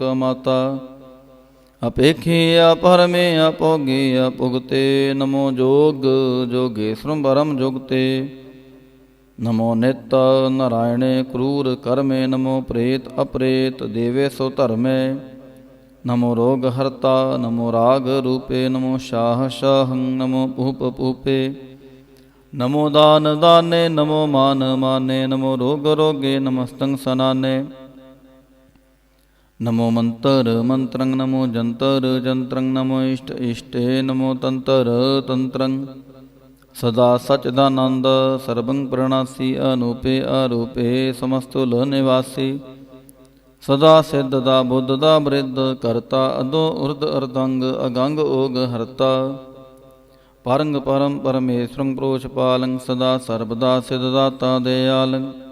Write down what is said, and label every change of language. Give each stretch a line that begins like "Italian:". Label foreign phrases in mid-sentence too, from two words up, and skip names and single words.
Braj: माता अपेखी अपरमे अपोगे अपुगते नमो जोग जोगेश्वरम परम जुगते नमो नित्य नारायणे क्रूर कर्मे नमो प्रेत अप्रेत देवेशो धर्मे नमो रोग हर्ता नमो राग रूपे नमो शाह शाहं नमो भूप भूपे नमो दान दाने नमो मान माने नमो रोग रोगे नमस्तं सनाने नमो मंत्र मंत्रं नमो जंतर जंत्रं नमो इष्ट इष्टे नमो तंत्र तंत्रं ਸਦਾ ਸਚਿਦਾਨੰਦ ਸਰਬੰ ਪ੍ਰਣਾਸੀ ਅਨੂਪੇ ਅਰੂਪੇ ਸਮਸਤੁਲ ਨਿਵਾਸੀ ਸਦਾ ਸਿੱਧ ਦਾ ਬੁੱਧ ਦਾ ਬ੍ਰਿਧ ਕਰਤਾ ਅਦੋ ਉਰਦ ਅਰਦੰਗ ਅਗੰਗ ਓਗ ਹਰਤਾ ਪਰੰਗ ਪਰਮ ਪਰਮੇਸ਼ਰੰ ਪ੍ਰੋਸ਼ ਪਾਲੰ ਸਦਾ ਸਰਬਦਾ ਸਿਧ ਦਾਤਾ ਦਿਆਲੰ